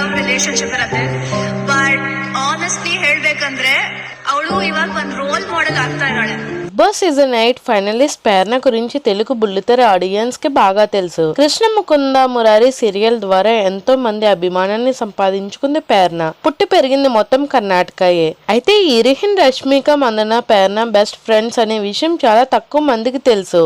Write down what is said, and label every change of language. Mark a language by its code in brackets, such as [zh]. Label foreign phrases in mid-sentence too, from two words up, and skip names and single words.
[kn] ರಿಲೇಶನ್ಶಿಪ್ ಇರತ್ತೆ. [en] but honestly [kn] ಹೇಳ್ಬೇಕಂದ್ರೆ ಅವಳು ಇವಾಗ ಒಂದು [en] role model [kn] ಆಗ್ತಾ ಇದ್ದಾಳೆ. [te] బిగ్ బాస్ సీజన్ 8 ఫైనలిస్ట్ ప్రేరణ గురించి తెలుగు బుల్లితెర ఆడియన్స్ కి బాగా తెలుసు. కృష్ణ ముకుంద మురారి సీరియల్ ద్వారా ఎంతో మంది అభిమానాన్ని సంపాదించుకుంది ప్రేరణ. పుట్టి పెరిగింది మొత్తం కర్ణాటకయే. అయితే ఇరిహిన్, రష్మిక మందన ప్రేరణ [en] best friends [te] అనే విషయం చాలా తక్కువ మందికి తెలుసు.